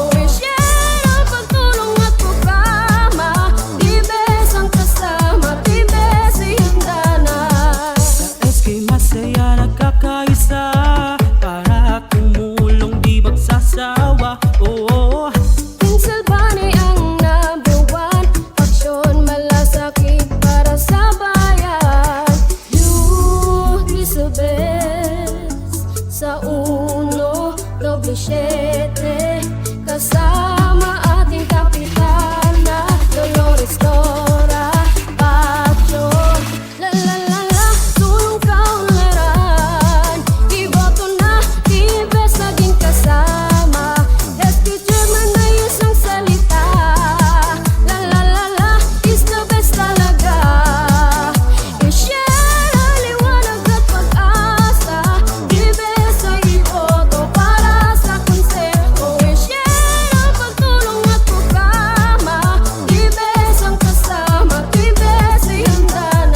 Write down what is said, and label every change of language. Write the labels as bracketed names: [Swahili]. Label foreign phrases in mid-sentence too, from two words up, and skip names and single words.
[Filipino] I-share ang pagtulong at programa, tibes ang kasama, tibes ay handa na. Sa SK masaya nagkakaisa, para tumulong di magsasawa. Vince Salvani ang number one, aksyon malasakit para sa bayan. [English] Youth is the best. [Filipino] Sa 1-7 kasama ating kapitana Dolores Dora Pacho. La la la la, sulong kaunlaran, iboto na, tibes naging kasama. SK Chairman na isang salita, la la la la, [English] is the best talaga. [Filipino] I-share ang liwanag at pag-asa, tibes ay iboto para sa konseho. I-share ang pagtulong at programa, tibes ang kasama, tibes ay handa na.